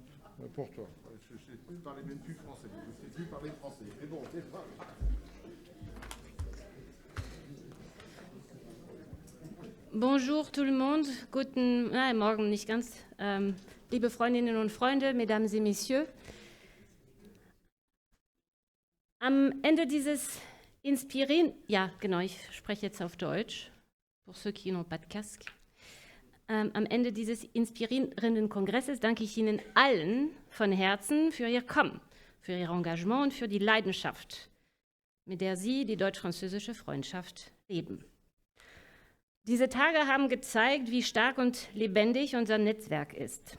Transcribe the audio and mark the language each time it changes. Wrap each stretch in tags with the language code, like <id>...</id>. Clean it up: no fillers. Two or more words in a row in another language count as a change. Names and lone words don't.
<fr>Pour toi. Je ne sais plus parler même plus français. Je ne sais plus parler français. Mais bon, c'est pas... Bonjour tout le monde,</fr> <de>guten Morgen nicht ganz, liebe Freundinnen und Freunde,</de> <fr>mesdames et messieurs.</fr> <de>Am Ende dieses ja genau, ich spreche jetzt auf Deutsch,</de> <fr>pour ceux qui n'ont pas de casque.</fr> <de>Am Ende dieses inspirierenden Kongresses danke ich Ihnen allen von Herzen für Ihr Kommen, für Ihr Engagement und für die Leidenschaft, mit der Sie die deutsch-französische Freundschaft leben. Diese Tage haben gezeigt, wie stark und lebendig unser Netzwerk ist.</de>